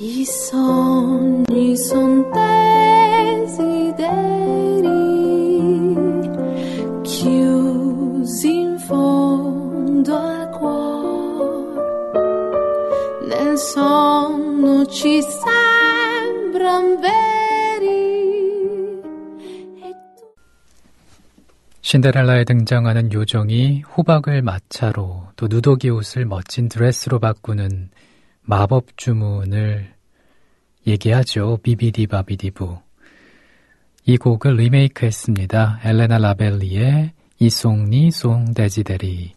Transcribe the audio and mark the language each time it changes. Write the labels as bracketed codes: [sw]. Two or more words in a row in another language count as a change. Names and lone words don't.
[it] sogni son desideri chiusi in fondo al cuore, nel sonno ci sembran veri. [ko] 신데렐라에 등장하는 요정이 호박을 마차로 또 누더기 옷을 멋진 드레스로 바꾸는 마법 주문을 얘기하죠. 비비디바비디부. 이 곡을 리메이크했습니다. 엘레나 라벨리의 [it] i sogni son desideri.